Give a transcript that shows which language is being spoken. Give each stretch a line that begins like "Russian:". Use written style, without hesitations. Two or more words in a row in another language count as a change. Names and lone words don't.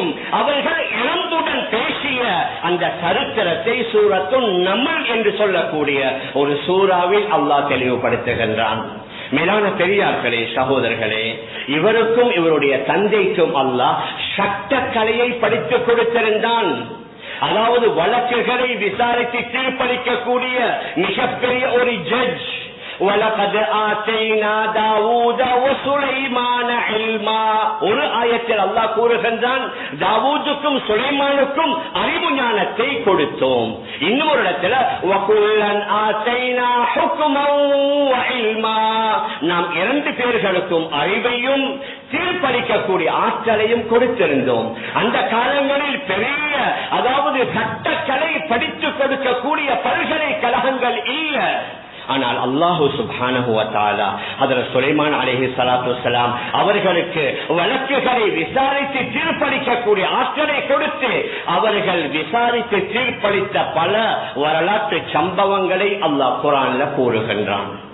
Tamil: அவர்கள் இளந்துடன் பேசிய அந்த சரித்திரத்தை சூரத்து நமல் என்று சொல்லக்கூடிய ஒரு சூறாவில் அல்லாஹ் தெளிவுபடுத்துகின்றான். மேலான பெரியார்களே, சகோதரர்களே, இவருக்கும் இவருடைய தந்தைக்கும் அல்லாஹ் சட்டக்கலையை படித்துக் கொடுத்திருந்தான். அதாவது வழக்குகளை விசாரித்து தீர்ப்பளிக்கக்கூடிய மிகப்பெரிய ஒரு ஜட்ஜ்.
Arabic: وَلَقَدْ آتَيْنَا دَاوُودَ وَسُلَيْمَانَ عِلْمًا.
Tamil: ஒரு ஆயத்தில் அல்லாஹ் கூறுகின்றான், தாவூதுக்கும் சுலைமானுக்கும் அறிவு ஞானத்தை கொடுத்தோம். இன்னொரு இடத்துல
Arabic: وَكُلًّا آتَيْنَا حُكْمًا وَعِلْمًا.
Tamil: நாம் இரண்டு பேர்களுக்கும் அறிவையும் தீர்ப்பளிக்கக்கூடிய ஆற்றலையும் கொடுத்திருந்தோம். அந்த காலங்களில் பெரிய, அதாவது சட்டக்கலை படித்துக் கொடுக்கக்கூடிய பல்கலைக்கழகங்கள் இல்ல. ஆனால்
Arabic: الله سبحانه وتعالى
Tamil: ஹஜ்ரத் சுலைமான்
Arabic: عليه الصلاة والسلام
Tamil: அவர்களுக்கு வழக்குகளை விசாரித்து தீர்ப்பளிக்கக்கூடிய ஆற்றலை கொடுத்து அவர்கள் விசாரித்து தீர்ப்பளித்த பல வரலாற்று சம்பவங்களை அல்லாஹ் குர்ஆன்ல கூறுகின்றான்.